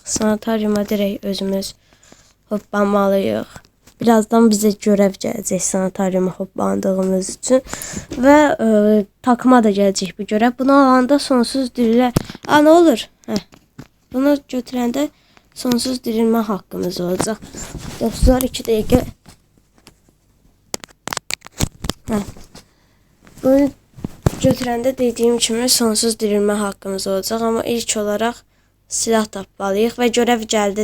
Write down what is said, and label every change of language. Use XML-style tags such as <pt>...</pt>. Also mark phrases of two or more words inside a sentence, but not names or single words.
<az>Sanitariuma direkt özümüz hoplanmalıyıq. Birazdan bize görev gələcək sanitariuma hoplandığımız için. Və takıma da gələcək bu görev. Bunu alanda sonsuz dirilmə... ne olur? Bunu götürəndə sonsuz dirilmə haqqımız olacaq. Dostlar, 2 dəqiqə. Bunu götürəndə dediyim kimi sonsuz dirilmə haqqımız olacaq. Amma ilk olaraq silah tapmalıyıq və görev gəldi.</az>